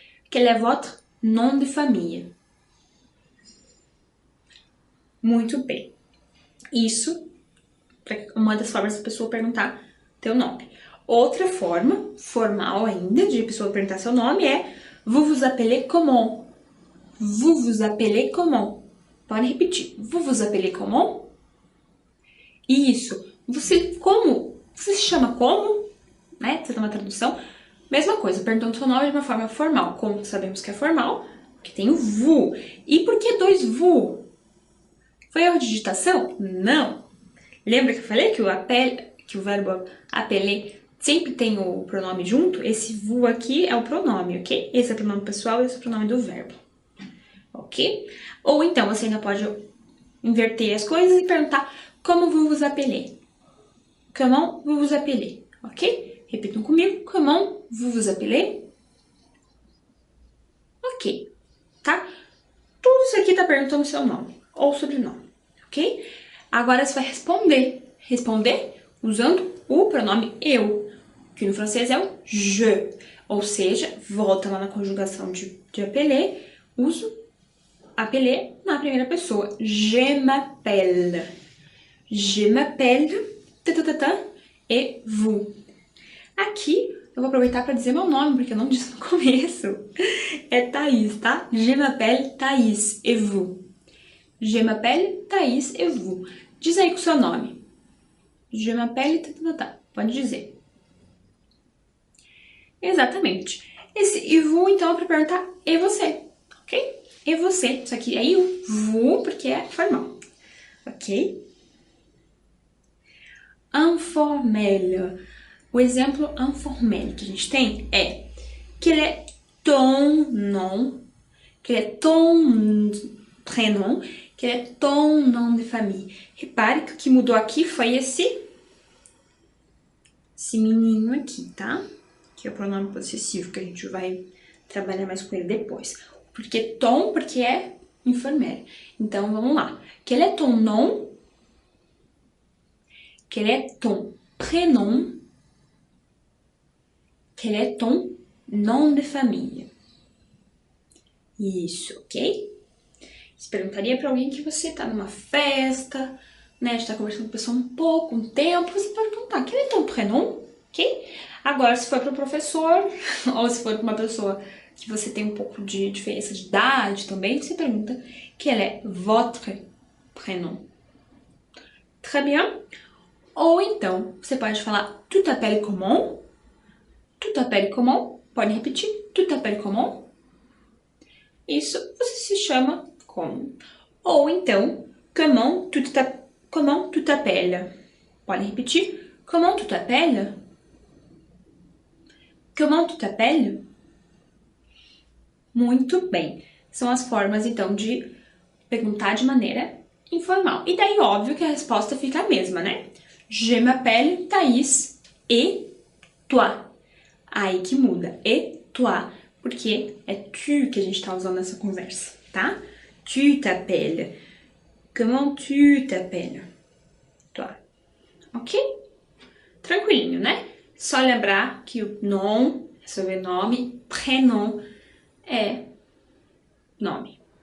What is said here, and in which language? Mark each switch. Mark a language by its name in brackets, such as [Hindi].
[French] Quel est votre nom de famille? [Portuguese] Muito bem. Isso é uma das formas da pessoa perguntar teu nome. Outra forma, formal ainda, de pessoa perguntar seu nome é [French] vous vous appelez comment? Vous vous appelez comment? [Portuguese] Pode repetir. [French] Vous vous appelez comment? [Portuguese] Isso. Você se chama como? Né? Você dá uma tradução. Mesma coisa, perguntando seu nome de uma forma formal. Como sabemos que é formal, porque tem o vous. E por que 2 vous? Foi erro de digitação? Não. Lembra que eu falei que o verbo appeler sempre tem o pronome junto? Esse vous aqui é o pronome, ok? Esse é o pronome pessoal e esse é o pronome do verbo. Ok? Ou então você ainda pode inverter as coisas e perguntar como [French] vous vous appelez? Comment vous vous appelez? [Portuguese] Ok? Repitam comigo. [French] Comment vous vous appelez? [Portuguese] Ok. Tá? Tudo isso aqui tá perguntando seu nome ou sobrenome. Ok? Agora você vai responder. Responder usando o pronome eu, que no francês é o je. Ou seja, volta lá na conjugação de appeler, uso appeler na primeira pessoa. [French] Je m'appelle. Je m'appelle. Et vous. [Portuguese] Aqui eu vou aproveitar para dizer meu nome, porque eu não disse no começo. É Thaís, tá? [French] Je m'appelle Thaís. Et vous? Je m'appelle Thaís et vous. [Portuguese] Diz aí com o seu nome. [French] Je m'appelle... [Portuguese] Pode dizer. Exatamente. Esse e vous, então, é para perguntar e você, ok? E você. Isso aqui é o vous, porque é formal. Ok? Informel. O exemplo informel que a gente tem é [French] quel est ton nom, quel est ton prénom, quel est ton nom de famille. [Portuguese] Repare que o que mudou aqui foi esse menino aqui, tá? Que é o pronome possessivo, que a gente vai trabalhar mais com ele depois. Porque ton, porque é informel. Então, vamos lá. [French] Quel est ton nom? Quel est ton prénom? Quel est ton nom de famille? [Portuguese] Isso, ok? Você perguntaria para alguém que você tá numa festa, né? Está conversando com a pessoa um tempo, você pode perguntar, [French] quel est ton prénom? [Portuguese] Ok? Agora, se for para o professor, ou se for para uma pessoa que você tem um pouco de diferença de idade também, você pergunta, [French] quel est votre prénom? Très bien? [Portuguese] Ou então, você pode falar, [French] tu t'appelles comment? Tu t'appelles comment? [Portuguese] Pode repetir. Tu t'appelles comment? Isso você se chama como. Ou então, [French] comment tu t'appelles? [Portuguese] Pode repetir. [French] Comment tu t'appelles? Comment tu t'appelles? [Portuguese] Muito bem. São as formas, então, de perguntar de maneira informal. E daí, óbvio que a resposta fica a mesma, né? [French] Je m'appelle Thaís et toi. [Portuguese] Aí que muda. [French] Et toi. [Portuguese] Porque é tu que a gente tá usando nessa conversa, tá? [French] Tu t'appelles. Comment tu t'appelles? Toi. [Portuguese] Ok? Tranquilinho, né? Só lembrar que o nom é sobrenome, prénom é nome.